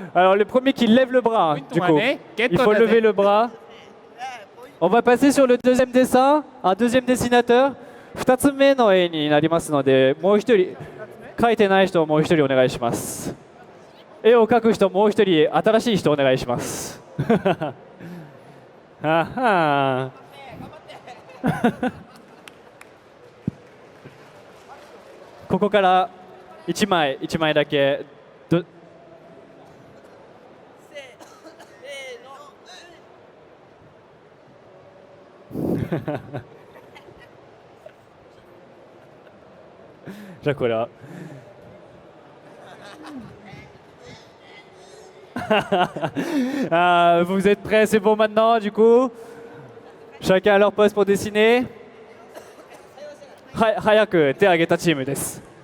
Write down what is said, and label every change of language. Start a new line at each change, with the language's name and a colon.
French: Alors le premier qui lève le bras. Du coup, il faut lever le bras. On va passer sur le deuxième dessin. Un deuxième dessinateur.
Japanese: 2つ目の絵になりますので、もう一人描いてない人をもう一人お願いします。絵を描く人もう一人新しい人お願いします。はは。ここから1枚だけじゃあこれは
French: vous êtes prêts, c'est bon maintenant du coup. Chacun à leur poste pour dessiner.
Japanese: はい、早く手を挙げたチームです。